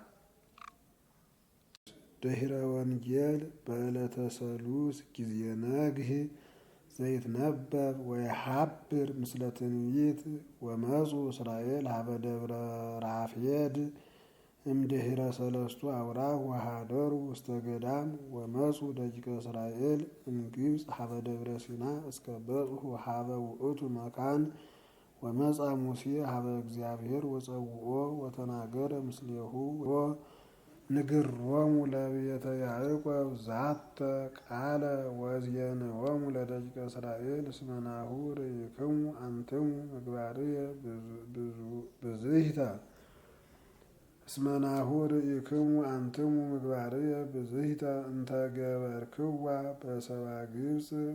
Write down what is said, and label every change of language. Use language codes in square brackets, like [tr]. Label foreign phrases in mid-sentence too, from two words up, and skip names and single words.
[gez] ድኅረ ወንጌል በዕለተ ሰሉስ ጊዜ ነግህ ዘይትነበብ ወይሐብር ምስለ ትንቢት ወመፁ እስራኤል ሀበ ደብረ ራፌድ እምድኅረ ሰለስቱ አውራህ ወኀደሩ ውስተ ገዳም ወመፁ ደቂቀ እስራኤል እምግብፅ ሀበ ደብረ ሲና እስከ በጽሑ ሀበ ውእቱ መካን ወመፃ ሙሴ ሀበ እግዚአብሔር ወፀውኦ ወተናገረ ምስሌሁ ንግሮሙ ለቤተ ያዕቆብ ዛተ ቃለ ወዜንዎሙ ለደቂቀ እስራኤል እስመ ናሁ ርኢክሙ አንትሙ ምግባርየ ብዝሂተ እስመ ናሁ ርኢክሙ አንትሙ ምግባርየ ብዝሂተ እንተ ገበርክዋ በሰባ ግብፅ